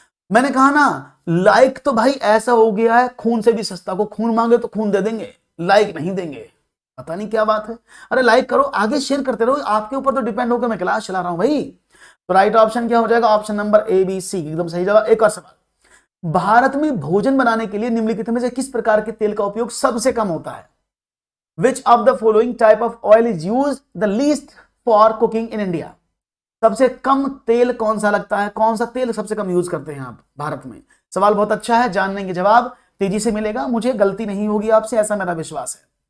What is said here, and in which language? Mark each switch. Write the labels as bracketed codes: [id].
[hi] मैंने कहा ना, लाइक तो भाई ऐसा हो गया है खून से भी सस्ता, को खून मांगे तो खून दे देंगे, लाइक नहीं देंगे, पता नहीं क्या बात है। अरे लाइक करो, आगे शेयर करते रहो, आपके ऊपर तो डिपेंड होकर मैं क्लास चला रहा हूं भाई। तो राइट ऑप्शन क्या हो जाएगा? ऑप्शन नंबर ABC एकदम सही जवाब। एक और सवाल, भारत में भोजन बनाने के लिए निम्नलिखित में से किस प्रकार के तेल का उपयोग सबसे कम होता है? [en] Which of the following type of oil is used the least for cooking in India? [hi] सबसे कम तेल कौन सा लगता है, कौन सा तेल सबसे कम यूज करते हैं आप भारत में? सवाल बहुत अच्छा है, जान लेंगे जवाब, तेजी से मिलेगा, मुझे गलती नहीं होगी आपसे, ऐसा मेरा विश्वास है।